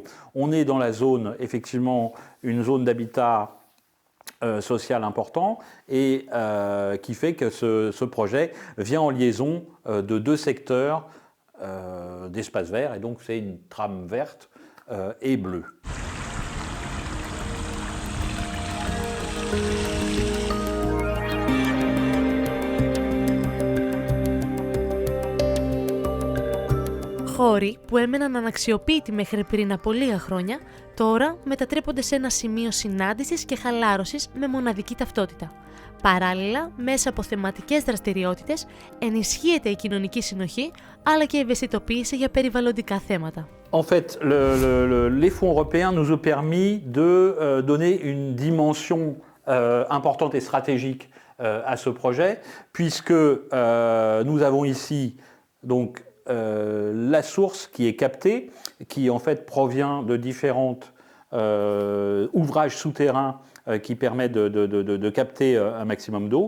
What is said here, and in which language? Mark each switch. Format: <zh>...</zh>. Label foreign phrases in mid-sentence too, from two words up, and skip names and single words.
<fr>On est dans la zone, effectivement, une zone d'habitat social important et qui fait que ce projet vient en liaison de deux secteurs d'espace vert, et donc c'est une trame verte et bleue.</fr> <el>Χώροι που έμεναν αναξιοποίητοι μέχρι πριν από λίγα χρόνια, τώρα μετατρέπονται σε ένα σημείο συνάντησης και χαλάρωσης με μοναδική ταυτότητα. Παράλληλα, μέσα από θεματικές δραστηριότητες, ενισχύεται η κοινωνική συνοχή, αλλά και η ευαισθητοποίηση για περιβαλλοντικά θέματα.</el> <fr>En fait, les fonds européens nous ont permis de donner une dimension importante et stratégique à ce projet, puisque nous avons ici donc la source qui est captée, qui en fait provient de différents ouvrages souterrains qui permettent de capter un maximum d'eau.</fr>